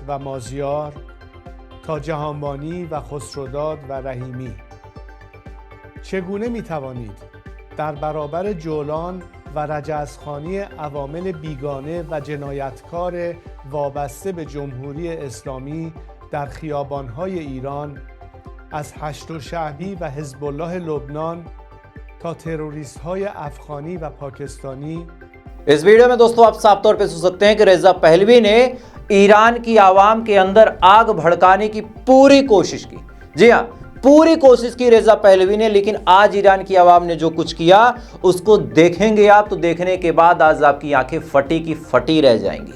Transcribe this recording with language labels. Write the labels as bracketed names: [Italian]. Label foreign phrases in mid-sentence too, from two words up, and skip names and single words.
[Persian] و مازیار تا جهانبانی و خسروداد و رحیمی، چگونه می توانید در برابر جولان و رجزخوانی عوامل بیگانه و جنایتکار وابسته به جمهوری اسلامی در خیابان‌های ایران، از هشت شعبی و حزب الله لبنان تا تروریست های افغانی و पाकिस्तानी। [Hindi] इस वीडियो में दोस्तों आप साफ तौर पे सुन सकते हैं कि रेजा पहलवी ने ईरान की आवाम के अंदर आग भड़काने की पूरी कोशिश की। जी हाँ, पूरी कोशिश की रेजा पहलवी ने। लेकिन आज ईरान की आवाम ने जो कुछ किया उसको देखेंगे आप, तो देखने के बाद आज आपकी आंखें फटी की फटी रह जाएंगी।